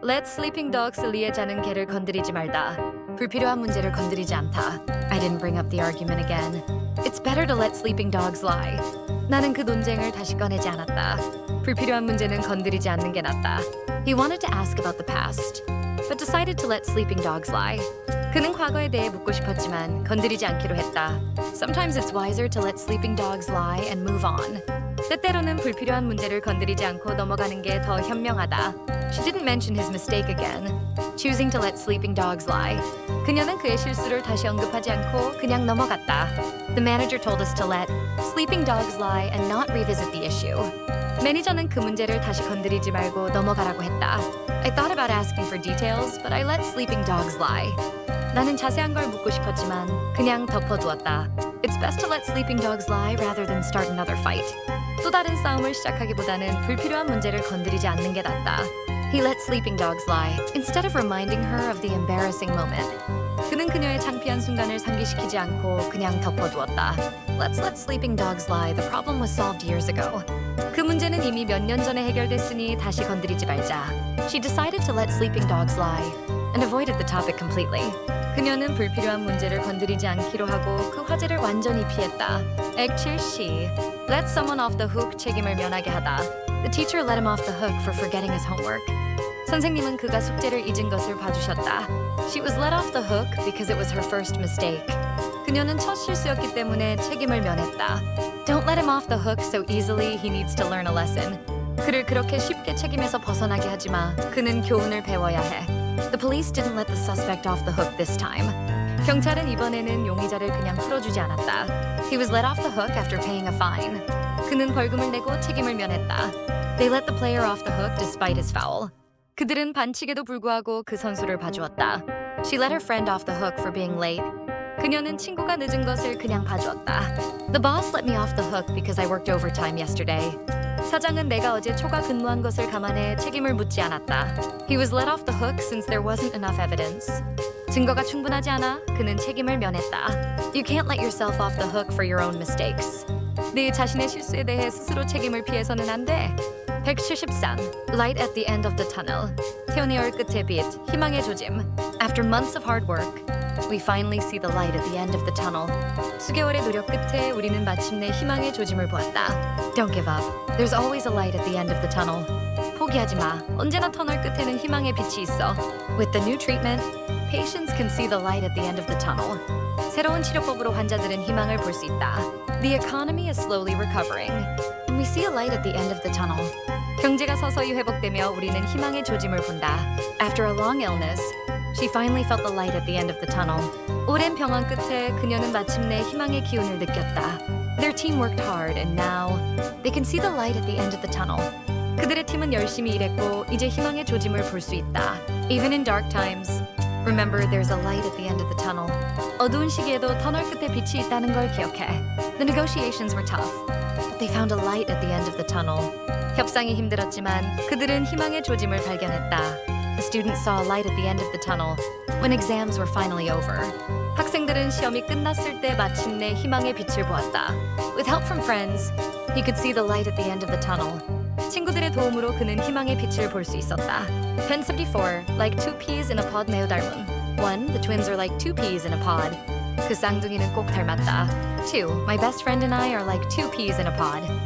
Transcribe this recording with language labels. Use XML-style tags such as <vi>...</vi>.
<en>Let sleeping dogs</en> <ko>리에 자는 개를 건드리지 말다. 불필요한 문제를 건드리지 않다.</ko> <en>I didn't bring up the argument again. It's better to let sleeping dogs lie.</en> <ko>나는 그 논쟁을 다시 꺼내지 않았다. 불필요한 문제는 건드리지 않는 게 낫다.</ko> <en>He wanted to ask about the past, but decided to let sleeping dogs lie.</en> <ko>그는 과거에 대해 묻고 싶었지만 건드리지 않기로 했다.</ko> <en>Sometimes it's wiser to let sleeping dogs lie and move on.</en> <ko>때때로는 불필요한 문제를 건드리지 않고 넘어가는 게 더 현명하다.</ko> <en>She didn't mention his mistake again, choosing to let sleeping dogs lie.</en> <ko>그녀는 그의 실수를 다시 언급하지 않고 그냥 넘어갔다.</ko> <en>The manager told us to let sleeping dogs lie and not revisit the issue.</en> <ko>매니저는 그 문제를 다시 건드리지 말고 넘어가라고 했다.</ko> <en>I thought about asking for details, but I let sleeping dogs lie.</en> <ko>나는 자세한 걸 묻고 싶었지만 그냥 덮어두었다.</ko> <en>It's best to let sleeping dogs lie rather than start another fight.</en> <ko>또 다른 싸움을 시작하기보다는 불필요한 문제를 건드리지 않는 게 낫다.</ko> <en>He let sleeping dogs lie instead of reminding her of the embarrassing moment.</en> <ko>그는 그녀의 창피한 순간을 상기시키지 않고 그냥 덮어두었다.</ko> <en>Let's let sleeping dogs lie. The problem was solved years ago.</en> <ko>그 문제는 이미 몇 년 전에 해결됐으니 다시 건드리지 말자.</ko> <en>She decided to let sleeping dogs lie and avoided the topic completely.</en> <ko>그녀는 불필요한 문제를 건드리지 않기로 하고 그 화제를 완전히 피했다. 액 7C.</ko> <en>Let someone off the hook</en> <ko>책임을 면하게 하다.</ko> <en>The teacher let him off the hook for forgetting his homework.</en> <ko>선생님은 그가 숙제를 잊은 것을 봐주셨다.</ko> <en>She was let off the hook because it was her first mistake.</en> <ko>그녀는 첫 실수였기 때문에 책임을 면했다.</ko> <en>Don't let him off the hook so easily. He needs to learn a lesson.</en> <ko>그를 그렇게 쉽게 책임에서 벗어나게 하지 마. 그는 교훈을 배워야 해.</ko> <en>The police didn't let the suspect off the hook this time.</en> <ko>경찰은 이번에는 용의자를 그냥 풀어주지 않았다.</ko> <en>He was let off the hook after paying a fine.</en> <ko>그는 벌금을 내고 책임을 면했다.</ko> <en>They let the player off the hook despite his foul.</en> <ko>그들은 반칙에도 불구하고 그 선수를 봐주었다.</ko> <en>She let her friend off the hook for being late.</en> <ko>그녀는 친구가 늦은 것을 그냥 봐주었다.</ko> <en>The boss let me off the hook because I worked overtime yesterday.</en> <ko>사장은 내가 어제 초과 근무한 것을 감안해 책임을 묻지 않았다.</ko> <en>He was let off the hook since there wasn't enough evidence.</en> <ko>증거가 충분하지 않아 그는 책임을 면했다.</ko> <en>You can't let yourself off the hook for your own mistakes.</en> <ko>네 자신의 실수에 대해 스스로 책임을 피해서는 안 돼. 173.</ko> <en>Light at the end of the tunnel.</en> <ko>태연의 끝의 빛, 희망의 조짐.</ko> <en>After months of hard work, we finally see the light at the end of the tunnel.</en> <ko>수개월의 노력 끝에 우리는 마침내 희망의 조짐을 보았다.</ko> <en>Don't give up. There's always a light at the end of the tunnel.</en> <ko>포기하지 마. 언제나 터널 끝에는 희망의 빛이 있어.</ko> <en>With the new treatment, patients can see the light at the end of the tunnel.</en> <ko>새로운 치료법으로 환자들은 희망을 볼 수 있다.</ko> <en>The economy is slowly recovering, and we see a light at the end of the tunnel.</en> <ko>경제가 서서히 회복되며 우리는 희망의 조짐을 본다.</ko> <en>After a long illness, she finally felt the light at the end of the tunnel.</en> <ko>오랜 병원 끝에 그녀는 마침내 희망의 기운을 느꼈다.</ko> <en>Their team worked hard, and now they can see the light at the end of the tunnel.</en> <ko>그들의 팀은 열심히 일했고 이제 희망의 조짐을 볼 수 있다.</ko> <en>Even in dark times, remember there's a light at the end of the tunnel.</en> <ko>어두운 시기에도 터널 끝에 빛이 있다는 걸 기억해.</ko> <en>The negotiations were tough, but they found a light at the end of the tunnel.</en> <ko>협상이 힘들었지만 그들은 희망의 조짐을 발견했다.</ko> <en>The students saw a light at the end of the tunnel when exams were finally over.</en> <ko>학생들은 시험이 끝났을 때 마침내 희망의 빛을 보았다.</ko> <en>With help from friends, he could see the light at the end of the tunnel.</en> <ko>친구들의 도움으로 그는 희망의 빛을 볼 수 있었다.</ko> <en>1074, like two peas in a pod</en> <ko>매우 닮은.</ko> <en>1. The twins are like two peas in a pod.</en> <ko>그 쌍둥이는 꼭 닮았다. 2.</ko> <en>My best friend and I are like two peas in a pod.</en>